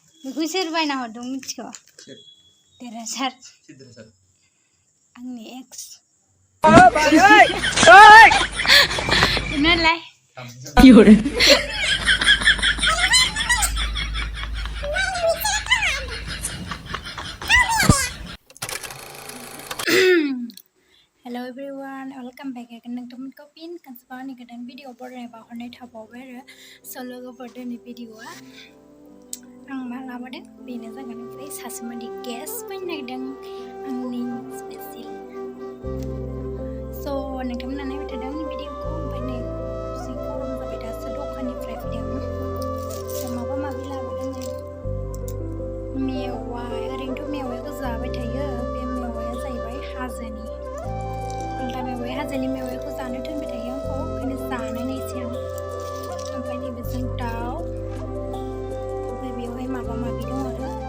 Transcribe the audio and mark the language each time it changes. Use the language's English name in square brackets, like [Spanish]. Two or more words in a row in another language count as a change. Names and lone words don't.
[Bodo] बेखौ सोर बायना हरदों मिथिगौ? देरहासार आंनि एक्स नालाय [English] Hello everyone, welcome back again. [Bodo] नोंथांमोनखौ फिन खनसेबाव आंनि गोदान भिडिअ बरायनाय बावहरनाय थाबावबाय आरो स' लोगोफोर दिनै भिडिअआ आं मा लाबोदों बेनो जागोन ओमफ्राय सासे मानसि गेस बायनो नागिरदों आंनि स्पेसियल स' नोंथांमोना नायबाय थादों आंनि भिडिअखौ ओमफ्राय नै जि गरम जाबाय दासो दखाननिफ्राय फैदों स' माबा माबि लाबोदों मेवाइ ओरैनोथ' मेवाइखौ जाबाय थायो बे मेवाइया जाहैबाय हाजोनि आलदा मेवाइ हाजोनि मेवाइखौ जानो थोनबाय थायो आंखौ ओंखायनो जानाय नायसै आं ओमफ्राय नैबे जों दाउ ओमफ्राय बेवहाय माबा माबि दं आरो